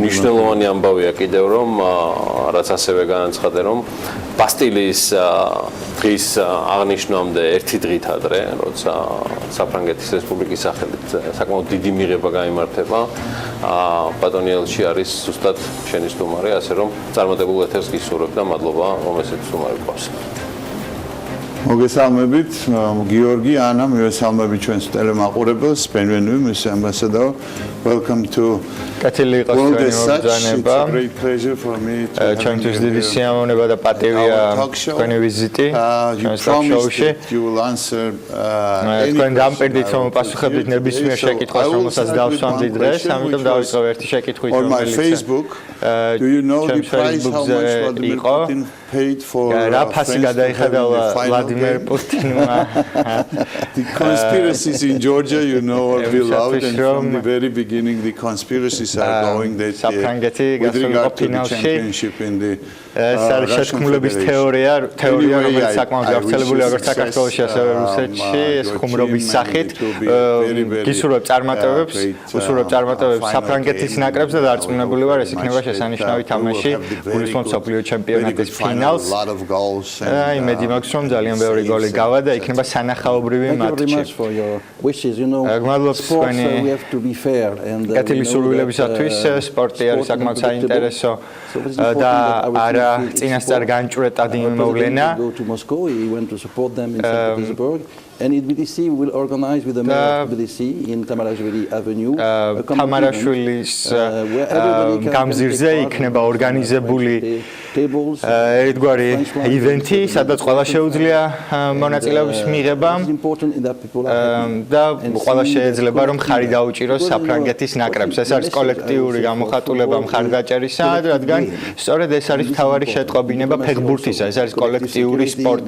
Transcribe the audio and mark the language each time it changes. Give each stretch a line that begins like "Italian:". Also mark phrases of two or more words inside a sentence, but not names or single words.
Georgian: მნიშვნელოვანი ამბავია კიდევ რომ რაც ასევე განაცხადე რომ ბასტილიის დღის აღნიშვნამდე ერთი დღით ადრე, როცა საფრანგეთის რესპუბლიკის სახელით საკმაოდ დიდი მიღება გაიმართება, ბატონი ელჩი არის ზუსტად შენი სტუმარი, ასე რომ წარმატებულ ეთერს გისურვებ და მადლობა რომ ესეთი სტუმარი გყავს. მოგესალმებით, გიორგი, ანა, მივესალმებით ჩვენს ტელემაყურებელს,
French: Bienvenue, Monsieur l'Ambassadeur.
English: Welcome to
Georgian: კეთილი იყოს თქვენი მოგზაურობა. ჩვენთვის დიდი სიამოვნება და პატივია თქვენი ვიზიტი ჩვენს ტოქ-შოუში. თქვენ დამპირდით რომ პასუხებდით ნებისმიერ შეკითხვას, რომელსაც დავსვამდი დღეს, ამიტომ დავიწყებ ერთი შეკითხვით, რომელიც ჩემს Facebook-ზე იყო. რა ფასი გადაიხადა ვლადიმერ პუტინმა.
English: The conspiracies in Georgia, you know, are beloved, and from the very beginning the conspiracies are going that with regard to the championship in the
Georgian: შეთქმულების თეორია, რომელიც საკმაოდ გავრცელებული როგორც საქართველოში, ასევე რუსეთში, ეს ხუმრობის სახით გისურვებ წარმატებებს, უსურვებ წარმატებებს საფრანგეთის ნაკრებს და დარწმუნებული ვარ, ეს იქნება შესანიშნავი თამაში გულისხმობ მსოფლიო ჩემპიონატის ფინალს. იმედი მაქვს, რომ ძალიან ბევრი გოლი გავა და იქნება სანახაობრივი მატჩი. გმადლობთ თქვენი კეთილი სურვილებისათვის. სპორტი არის საკმაოდ საინტერესო და არა წინასწარ განჭვრეტად იმოვლენა.
English: And BDC will organize with the mayor of BDC in Tamarashvili Avenue.
Georgian: Tamarashvilis გამზირზე იქნება ორგანიზებული ერთგვარი ივენთი, სადაც ყველა შეუძლია მონაწილეობის მიღება და ყველა შეიძლება რომ ხარი დაუჭიროს საფრანგეთის ნაკრებს. ეს არის კოლექტიური გამოხატულება მხარდაჭერისა, რადგან სწორედ ეს არის მთავარი შეტყობინება ფეხბურთისა, ეს არის კოლექტიური სპორტი.